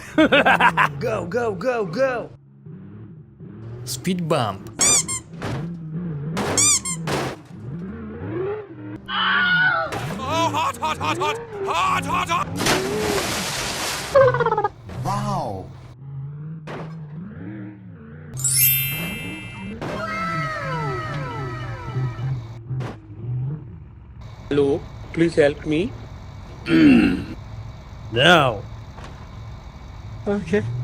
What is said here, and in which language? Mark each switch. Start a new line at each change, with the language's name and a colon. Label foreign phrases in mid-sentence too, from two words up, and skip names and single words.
English: Go, go, go, go! Speed bump. Oh, hot, hot, hot, hot! Hot, hot, hot! Wow! Hello, please help me. No. Okay.